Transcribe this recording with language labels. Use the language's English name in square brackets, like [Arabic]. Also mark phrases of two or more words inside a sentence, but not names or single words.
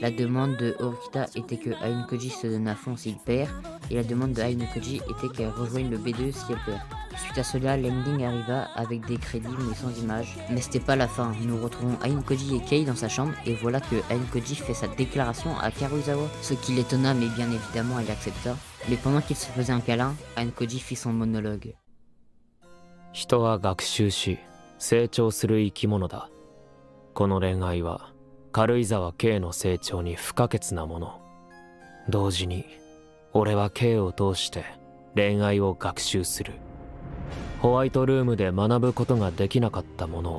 [French] La demande de Orihita était que Ayano Koji se donne à fond s'il perd, et la demande de Ayano Koji était qu'elle rejoigne le B2 si elle perd. Suite à cela, l'ending arriva avec des crédits mais sans images. Mais c'était pas la fin, nous retrouvons Ayano Koji et Kei dans sa chambre et voilà que Ayano Koji fait sa déclaration à Karuizawa. Ce qui l'étonna mais bien évidemment elle accepta. Mais pendant qu'il se faisait un câlin, Ayano Koji fit son monologue. [Japanese] 人は学習し成長する生き物だ。この恋愛は軽井沢 K の成長に不可欠なもの。同時に俺は K を通して恋愛を学習する。ホワイトルームで学ぶことができなかったものを。